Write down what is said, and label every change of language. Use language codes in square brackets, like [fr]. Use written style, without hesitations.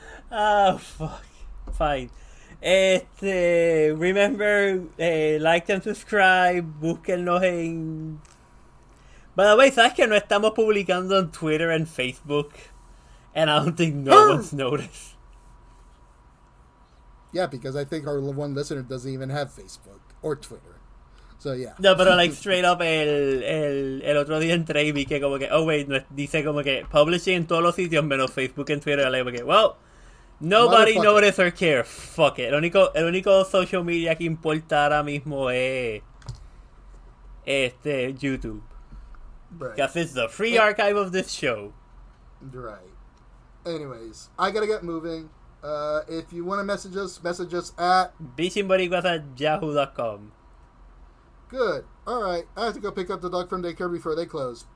[en] Oh, fuck. Fine. Remember, like and subscribe, [es] búsquennos en... [en] By the way, [es] ¿sabes que no estamos publicando en Twitter [en] and Facebook? And I don't think no one's noticed. Yeah, because I think our one listener doesn't even have Facebook or Twitter. So, yeah. [es] No, pero [en] straight up [es] el otro día entré y vi que como que, dice como que publishing en todos los sitios menos Facebook and Twitter. [en] Like, okay, well, nobody noticed or care. Fuck it. [es] El único social media que importa ahora mismo [en] es YouTube. Right. Because it's the free archive of this show. Right. Anyways, I gotta get moving. If you want to message us at Bichin Boricuas at yahoo.com. Good. Alright, I have to go pick up the dog from daycare before they close.